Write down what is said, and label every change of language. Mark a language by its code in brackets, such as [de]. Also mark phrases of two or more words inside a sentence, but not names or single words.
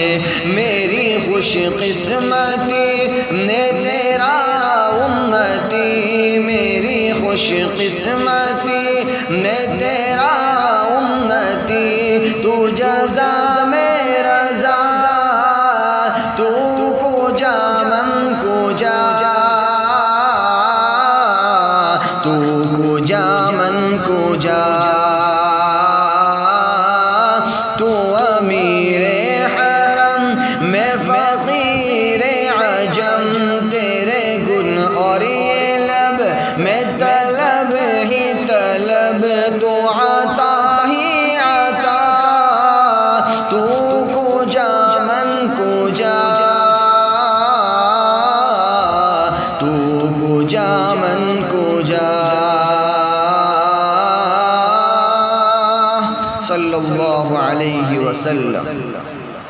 [ur] میری خوش قسمتی نے تیرا امتی، میری خوش قسمتی نے تیرا امتی، تو جزا میں رضا، [fa] تو کجا من کجا، تو کجا من کجا، [ur] تو امیر حرم میں فقیر عجم، تیرے گن اور یہ لب میں طلب ہی طلب، تو عطا ہی عطا، [fa] تو کجا من کجا، تو کجا من کجا، [ar] صلی اللہ علیہ وسلم۔